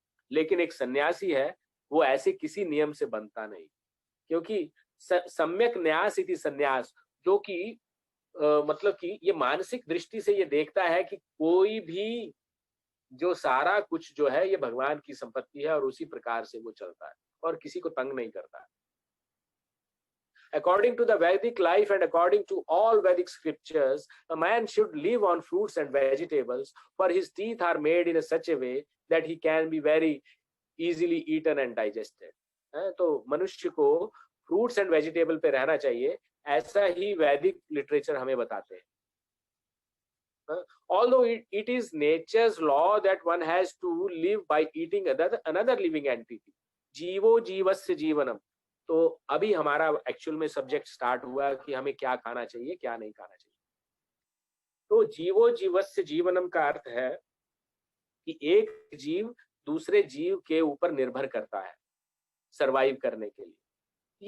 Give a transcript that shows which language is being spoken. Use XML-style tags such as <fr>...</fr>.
<hi>लेकिन एक सन्यासी है, वो ऐसे किसी नियम से बनता नहीं, क्योंकि सम्यक न्यास इति सन्यास, जो कि मतलब कि ये मानसिक दृष्टि से ये देखता है कि कोई भी जो सारा कुछ जो है ये भगवान की संपत्ति है और उसी प्रकार से वो चलता है और किसी को तंग नहीं करता है।</hi> <en>According to the Vedic life and according to all Vedic scriptures, a man should live on fruits and vegetables, for his teeth are made in such a way that he can be very easily eaten and digested.</en> <hi>तो मनुष्य को fruits and vegetable पे रहना चाहिए, ऐसा ही वैदिक literature हमें बताते हैं।</hi> <en>Although it is nature's law that one has to live by eating another living entity,</en> <sa>जीवो जीवस्य जीवनम।</sa> <hi>तो अभी हमारा एक्चुअल में सब्जेक्ट स्टार्ट हुआ कि हमें क्या खाना चाहिए, क्या नहीं खाना चाहिए। तो जीवो जीवस्य जीवनम का अर्थ है कि एक जीव दूसरे जीव के ऊपर निर्भर करता है सरवाइव करने के लिए।</hi>